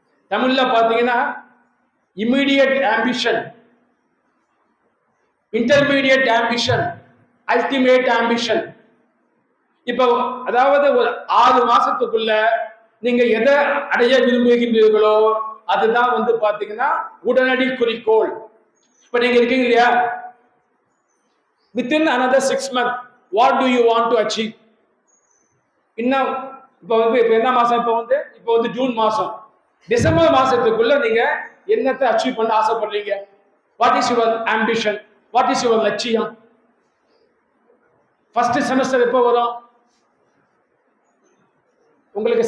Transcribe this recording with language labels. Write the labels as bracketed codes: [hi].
[ta] தமிழ்ல பாத்தீங்கன்னா immediate ambition, intermediate ambition, ultimate ambition. இப்ப அதாவது ஒரு 6 மாசத்துக்குள்ள நீங்க எதை அடைய விரும்புகின்றீர்களோ அதுதான் வந்து பாத்தீங்கன்னா உடனடி குறிக்கோள். இப்ப நீங்க இருக்கீங்க இல்லையா? [en] within another 6 months what do you want to achieve? [ta] இன்னும் இப்ப என்ன மாசம்? இப்ப வந்து ஜூன் மாசம். டிசம்பர் மாசத்துக்குள்ள நீங்க என்னத்தை அச்சீவ் பண்ண ஆசைப்படுறீங்க? [en] What is your ambition? What is your லட்சியம்? [ta] ஃபர்ஸ்ட் செமஸ்டர் எப்போ வரும் உங்களுக்கு?